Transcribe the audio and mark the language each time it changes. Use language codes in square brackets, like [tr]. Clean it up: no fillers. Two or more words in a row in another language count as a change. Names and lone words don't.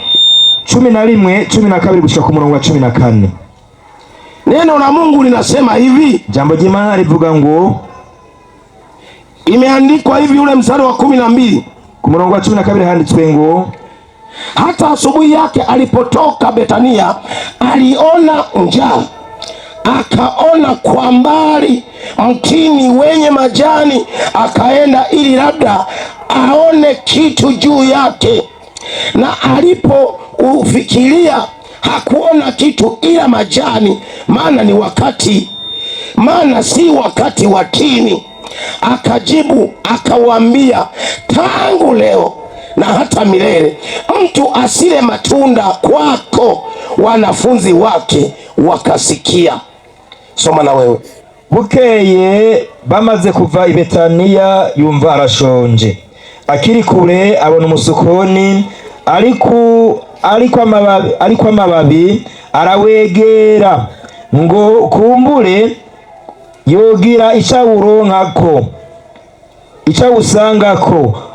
[rn] 11:12 gushika ku murongo wa 14. [sw] Neno la Mungu linasema hivi. Jambo jema [rn] livuga ngo, [sw] imeandikwa hivi, ule mstari wa 12 [rn] ku murongo wa 12 handitswe ngo, [sw] hata asubuhi yake alipotoka Betania aliona njaa, akaona kwa mbali mtini wenye majani, akaenda ili labda aone kitu juu yake, na alipoufikiria hakuona kitu ila majani, maana si wakati wa tini. Akajibu akawaambia, tangu leo na hata milele mtu asile matunda kwako. Wanafunzi wake wakasikia. Soma na wewe. [rn] Bukeye bamaze kuva i Betaniya yumva arashonje, akiri kure abona umusukoni ariko amababi, arawegera ngo kumbure yogira icawuronkako, icawusangako.